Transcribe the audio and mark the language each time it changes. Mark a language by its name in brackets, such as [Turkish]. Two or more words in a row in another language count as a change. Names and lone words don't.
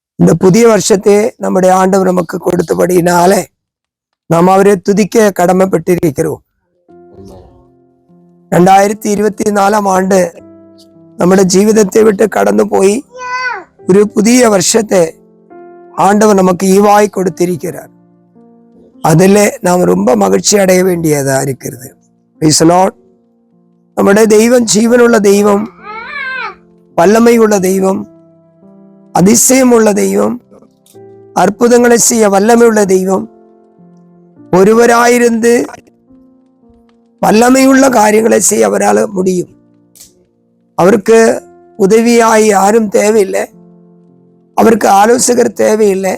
[Tamil] இந்த புதிய வருஷத்தை நம்முடைய ஆண்டவர் நமக்கு கொடுத்தபடினாலே நாம் அவரை துதிக்க கடமைப்பட்டிருக்கிறோம். [Malayalam] 2024 ஆண்டு നമ്മുടെ ജീവിതത്തെ വിട്ട് കടന്നു പോയി ഒരു പുതിയ വർഷത്തെ [Tamil] ஆண்டவர் நமக்கு ஈவாய் கொடுத்திருக்கிறார். அதிலே நாம் ரொம்ப மகிழ்ச்சி அடைய வேண்டியதா இருக்கிறது. [English] praise the Lord. [Malayalam] നമ്മുടെ ദൈവം ജീവനുള്ള ദൈവം, വല്ലമയുള്ള ദൈവം, [Tamil] அதிசயமுள்ள தெய்வம், அற்புதங்களை செய்ய வல்லமையுள்ள தெய்வம், ஒருவராயிருந்து வல்லமையுள்ள காரியங்களை செய்ய அவரால் முடியும். அவருக்கு உதவியாய் யாரும் தேவையில்லை, அவருக்கு ஆலோசகர் தேவையில்லை.